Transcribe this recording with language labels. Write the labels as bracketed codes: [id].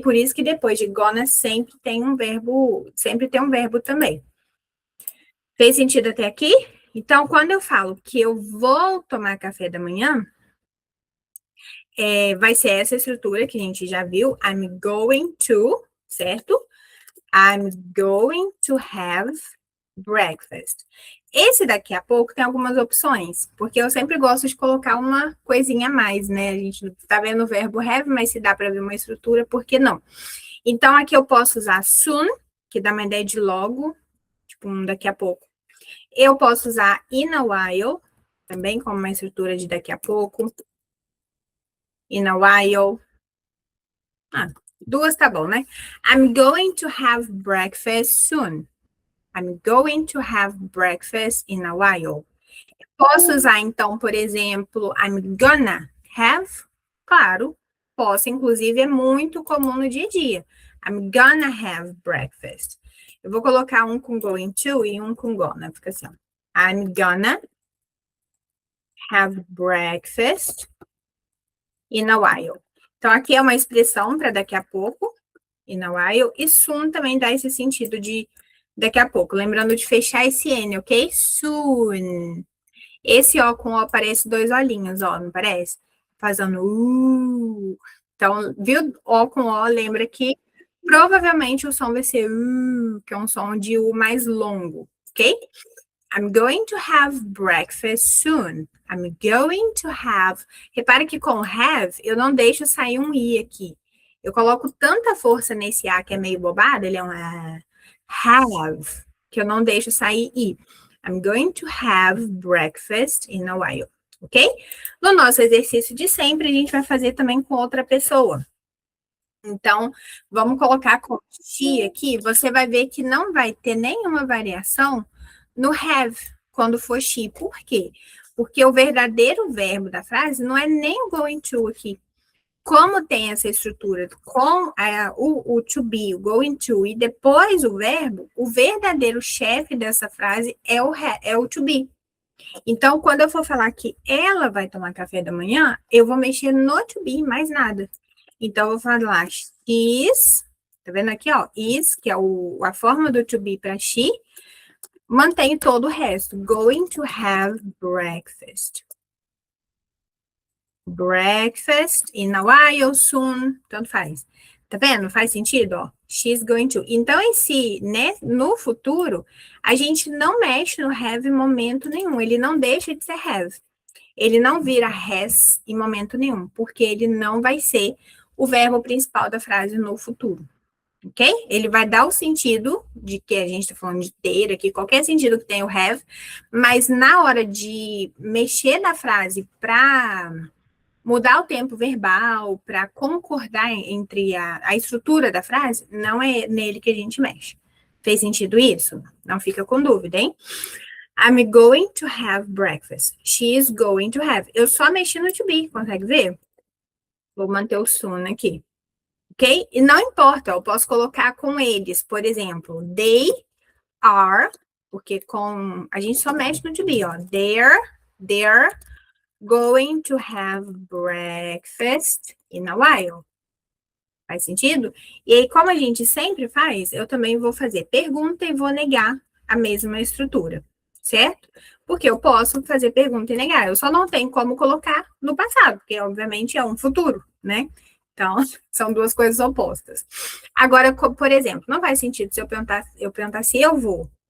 [pt] Por isso que depois de gonna sempre tem um verbo também. Fez sentido até aqui? Então, quando eu falo que eu vou tomar café da manhã, vai ser essa estrutura que a gente já viu. [en] I'm going to, certo? I'm going to have breakfast. [pt] Esse daqui a pouco tem algumas opções, porque eu sempre gosto de colocar uma coisinha a mais, né? A gente tá vendo o verbo have, mas se dá para ver uma estrutura, por que não? Então, aqui eu posso usar soon, que dá uma ideia de logo, tipo daqui a pouco. Eu posso usar [en] in a while, [pt] também como uma estrutura de daqui a pouco. [en] In a while. [pt] Duas tá bom, né? [en] I'm going to have breakfast soon. I'm going to have breakfast in a while. [pt] Posso usar, então, por exemplo, [en] I'm gonna have? [pt] Claro, posso. Inclusive, é muito comum no dia a dia. [en] I'm gonna have breakfast. [pt] Eu vou colocar um com going to e um com gonna. Fica assim, ó. [en] I'm gonna have breakfast in a while. [pt] Então, aqui é uma expressão para daqui a pouco, [en] in a while, [pt] e soon também dá esse sentido de daqui a pouco. Lembrando de fechar esse N, ok? Soon. Esse O com O parece dois olhinhos, ó, não parece? Fazendo. Então, viu? O com O, lembra que provavelmente o som vai ser que é um som de U mais longo, ok? [en] I'm going to have breakfast soon. I'm going to have. [pt] Repara que com have, eu não deixo sair um I aqui. Eu coloco tanta força nesse A que é meio bobado, ele é um have, que eu não deixo sair I. [en] I'm going to have breakfast in a while, ok? [pt] No nosso exercício de sempre, a gente vai fazer também com outra pessoa. Então, vamos colocar com she aqui. Você vai ver que não vai ter nenhuma variação no have, quando for she. Por quê? Porque o verdadeiro verbo da frase não é nem o going to aqui. Como tem essa estrutura com o to be, o going to, e depois o verbo, o verdadeiro chefe dessa frase é o to be. Então, quando eu for falar que ela vai tomar café da manhã, eu vou mexer no to be, mais nada. Então, eu vou falar is, tá vendo aqui, ó, is, que é a forma do to be para she, mantém todo o resto. [en] Going to have breakfast. Breakfast in a while, soon, [pt] tanto faz. Tá vendo? Faz sentido, ó. [en] She's going to. [pt] Então, né, no futuro, a gente não mexe no have em momento nenhum. Ele não deixa de ser have. Ele não vira has em momento nenhum, porque ele não vai ser o verbo principal da frase no futuro. Ok? Ele vai dar o sentido de que a gente está falando de ter aqui, qualquer sentido que tenha o have, mas na hora de mexer na frase para mudar o tempo verbal, para concordar entre a estrutura da frase, não é nele que a gente mexe. Fez sentido isso? Não fica com dúvida, hein? [en] I'm going to have breakfast. She is going to have. [pt] Eu só mexi no to be, consegue ver? Vou manter o soon aqui. Ok? E não importa, eu posso colocar com eles, por exemplo, [en] they are, [pt] porque a gente só mexe no to be, ó. [en] They're going to have breakfast in a while. [pt] Faz sentido? E aí, como a gente sempre faz, eu também vou fazer pergunta e vou negar a mesma estrutura, certo? Porque eu posso fazer pergunta e negar. Eu só não tenho como colocar no passado, porque obviamente é um futuro, né? Então, são duas coisas opostas. Agora, por exemplo, não faz sentido se eu perguntar se eu vou.